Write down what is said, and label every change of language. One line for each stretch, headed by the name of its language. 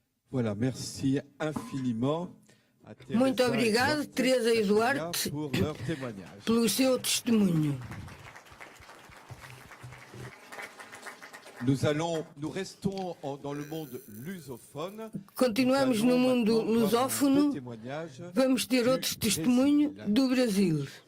French: Voilà, merci infiniment.
Portuguese: Muito obrigado, Teresa e Duarte, pelo seu testemunho.
French: Nous restons dans le monde lusophone.
Portuguese: Continuamos no mundo lusófono. Vamos ter outro testemunho do Brasil.